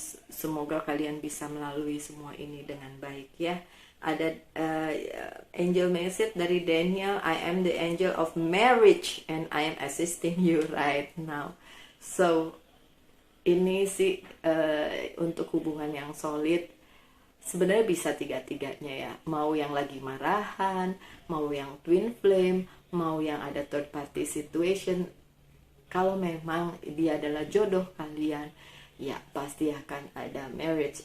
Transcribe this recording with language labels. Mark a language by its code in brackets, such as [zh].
[id] Semoga kalian bisa melalui semua ini dengan baik ya. Ada angel message dari Daniel. [en] I am the angel of marriage and I am assisting you right now. [id] So ini sih untuk hubungan yang solid. Sebenarnya bisa tiga-tiganya ya. Mau yang lagi marahan, mau yang twin flame, mau yang ada third party situation. Kalau memang dia adalah jodoh kalian, ya pasti akan ada marriage.